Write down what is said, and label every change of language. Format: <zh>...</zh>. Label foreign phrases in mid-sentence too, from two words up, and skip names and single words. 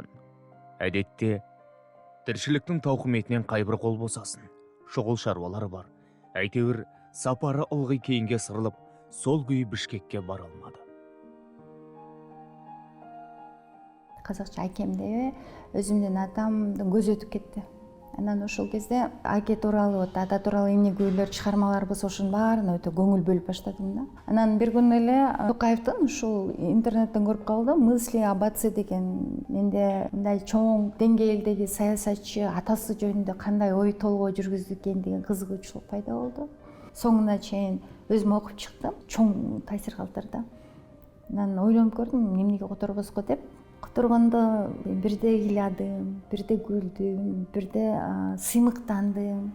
<kk>Әдетте, тіршіліктің тауқыметінен қайбір қол босасын. Шұғыл шаруалары бар. Әйтеуір сапары ылғи кейінге сырылып, сол күйі Бішкекке бара алмады. Қазақша әкемде өзімден атамдың көзі өтіп кетті.</kk> <ky>Анан ошол кезде әке туралы, ата туралы эмне күйлөр, чыгармалар болсо ошонун баарына өтө көңүл бөлүп баштадым да. Анан бир күнү эле Токаевдин ушул интернеттен көрүп калдым,</ky> <ru>мысли об отце деген.</ru> <ky>Менде мындай чоң деңгээлдеги саясатчы атасы жөнүндө кандай ой толгоо жүргүздү экен деген кызыгуучулук пайда болду. Соңуна чейин өзүм окуп чыктым, чоң таасир калтырды. Анан ойлонуп көрдүм, эмнеге которбоско деп. Которгондо бирде ыйладым, бирде күлдүм, бирде сыймыктандым.</ky>